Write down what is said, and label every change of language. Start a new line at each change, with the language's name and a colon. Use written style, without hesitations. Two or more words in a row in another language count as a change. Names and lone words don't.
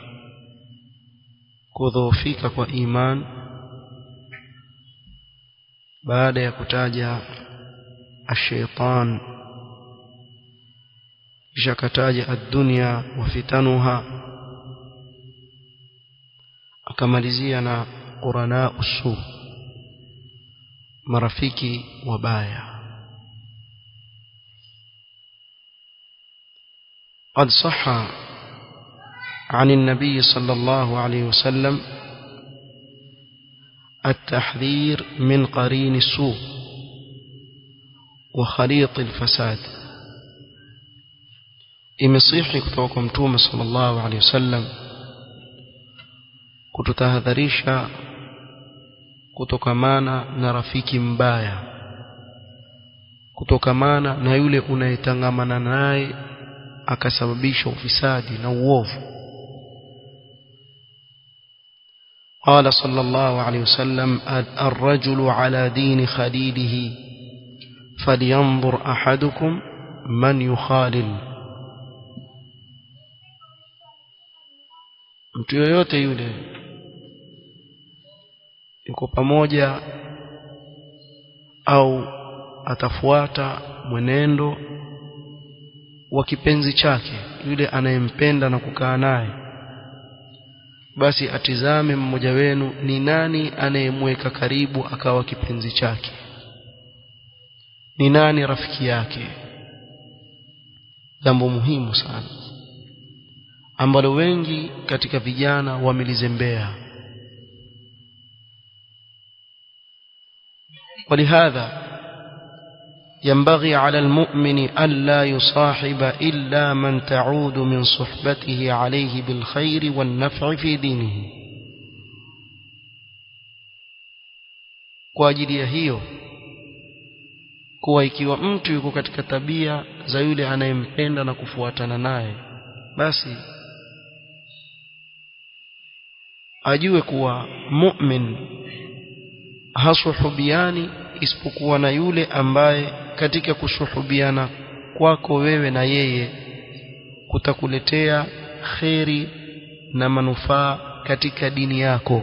Swahili: kudhoofika kwa iman, baada ya kutaja ash-shaytan kisha kataja
Arabic: الدنيا وفتنها,
Swahili: akamalizia na
Arabic: قرناء السوء,
Swahili: marafiki wabaya.
Arabic: قد صح عن النبي صلى الله عليه وسلم التحذير من قرين السوء وخليط الفساد.
Swahili: imesihi kutoka kwa Mtume
Arabic: صلى الله عليه وسلم
Swahili: kututahadharisha kutokamana na rafiki mbaya, kutokamana na yule unayetangamana naye akasababisha ufisadi na uovu.
Arabic: قال صلى الله عليه وسلم: الرجل على دين خليله فلينظر أحدكم من يخالل.
Swahili: mtu yoyote yule yuko pamoja au atafuata mwenendo wa kipenzi chake, yule anayempenda na kukaa naye, basi atizame mmoja wenu ni nani anayemweka karibu akawa kipenzi chake, ni nani rafiki yake. Jambo muhimu sana ambalo wengi katika vijana wamelizembea.
Arabic: ولهذا ينبغي على المؤمن ألا يصاحب إلا من تعود من صحبته عليه بالخير والنفع في دينه.
Swahili: kwa ajili ya hiyo, kuwa ikiwa mtu yuko katika tabia za yule anayempenda na kufuatana naye, basi ajue kuwa mu'min hasuhubiani isipokuwa na yule ambaye katika kusuhubiana kwako wewe na yeye kutakuletea kheri na manufaa katika dini yako.